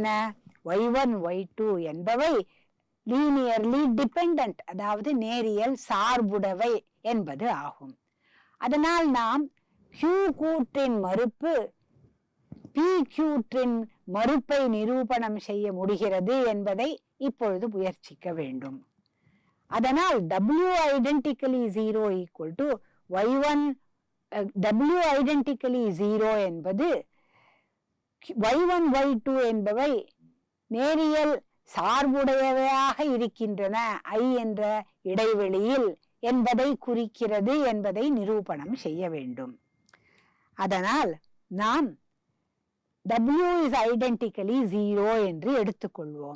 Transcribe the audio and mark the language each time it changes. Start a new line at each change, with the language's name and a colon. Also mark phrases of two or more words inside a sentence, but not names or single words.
Tamil: y1 y2 என்பவை
English: linearly dependent,
Tamil: அதாவது நேரியல் சார்புடையவை என்பது ஆகும். அதனால் நாம் Q கூற்றின் மறுப்பு P கூற்றின் மறுப்பை நிரூபணம் செய்ய முடிகிறது என்பதை இப்பொழுது முயற்சிக்க வேண்டும். அதனால்
English: W identically 0 equal to y1 W identically 0
Tamil: என்பது y1 y2 என்பவை நேரியல் சார்புடையவையாக இருக்கின்றன I என்ற இடைவெளியில் என்பதை குறிக்கிறது என்பதை நிரூபணம் செய்ய வேண்டும். அதனால் நாம்
English: W is identically 0
Tamil: என்று எடுத்துக்கொள்வோம்.